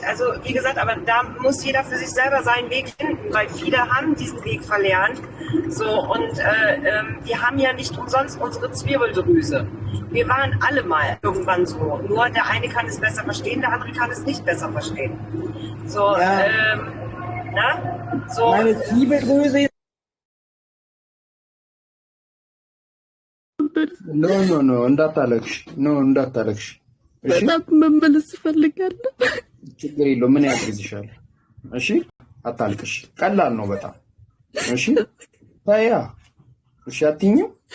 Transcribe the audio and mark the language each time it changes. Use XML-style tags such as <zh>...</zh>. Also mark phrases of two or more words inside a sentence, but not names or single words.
<de>Also wie gesagt, aber da muss jeder für sich selber seinen Weg finden, weil viele haben diesen Weg verlernt. So, und wir haben ja nicht umsonst unsere Zwirbeldrüse. Wir waren alle mal irgendwann so. Nur der eine kann es besser verstehen, der andere kann es nicht besser verstehen. So, ja. So. Meine Zwirbeldrüse ist...</de> <am>ኖ እንዳታለቅሽ። በጣም መመለስ እፈልጋለሁ። ችግር የለውም። ምን ያግዝሻል? እሺ አታልቅሽ። ቀላል ነው በጣም። እሺ ታያ እሺ አትይኝም?</am>